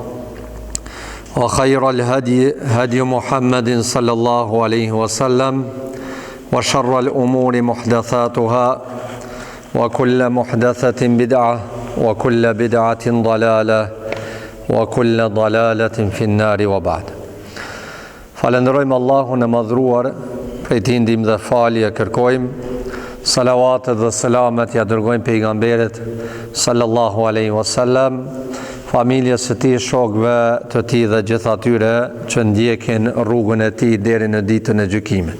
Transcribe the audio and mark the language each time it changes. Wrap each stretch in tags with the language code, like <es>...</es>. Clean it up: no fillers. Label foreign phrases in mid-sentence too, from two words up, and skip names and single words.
<ar>وخير الهدي هدي محمد صلى الله عليه وسلم وشر الأمور محدثاتها وكل محدثة بدعة وكل بدعة ضلالة وكل ضلالة في النار وبعد.</ar> <sq>Falenderojmë Allahun e madhruar, prej tij ndihmë dhe falje kërkojmë, salavatet dhe selamet ja dërgojmë pejgamberit</sq> <ar>صلى الله عليه وسلم,</ar> <sq>familjes së tij, shokëve të tij dhe gjithë atyre që ndjekin rrugën e tij deri në ditën e gjykimit.</sq>